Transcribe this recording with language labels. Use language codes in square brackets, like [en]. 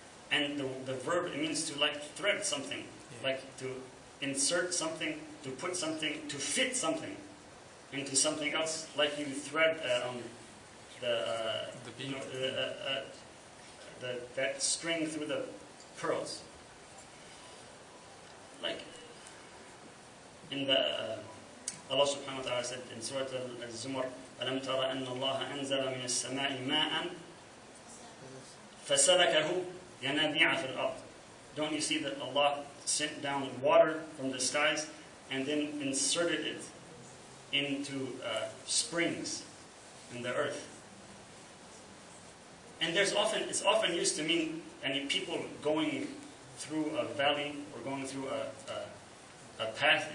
[en] And the verb, it means to like thread something, like to insert something, to put something, to fit something into something else, like you thread that string through the pearls. Like in the Allah subhanahu wa ta'ala said in Surah al-Zumar, [ar] أَلَمْ تَرَ أَنَّ اللَّهَ أَنزَلَ مِنَ السَّمَاءِ مَاءً فَسَلَكَهُ يَنَابِيعَ فِي الْأَرْضِ. [en] Don't you see that Allah sent down water from the skies and then inserted it into springs in the earth? And it's often used to mean people going through a valley or going through a path.